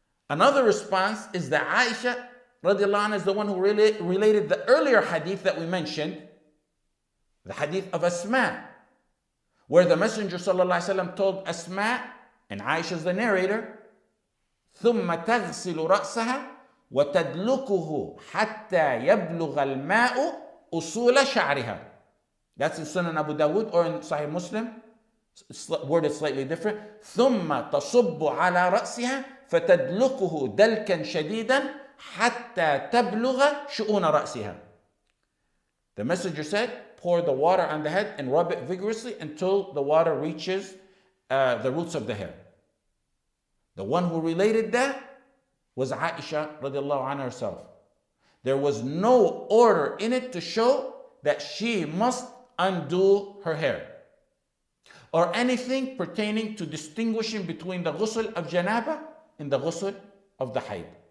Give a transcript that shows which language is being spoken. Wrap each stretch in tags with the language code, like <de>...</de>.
<en>Another response is that Aisha radiallahu anha is the one who related the earlier hadith that we mentioned, the hadith of Asma, where the Messenger sallallahu alaihi wasallam told Asma, and Aisha is the narrator,</en> <ar>ثم تغسل رأسها وتدلكه حتى يبلغ الماء أصول شعرها.</ar> <en>That's in Sunan Abu Dawud or in Sahih Muslim, worded slightly different.</en> <ar>ثم تصب على رأسها فتدلكه دلكا شديدا حتى تبلغ شؤون رأسها.</ar> <en>The messenger said, pour the water on the head and rub it vigorously until the water reaches the roots of the hair. The one who related that was Aisha radiallahu anha herself. There was no order in it to show that she must undo her hair, or anything pertaining to distinguishing between the ghusl of janaba and the ghusl of the hayd.</en>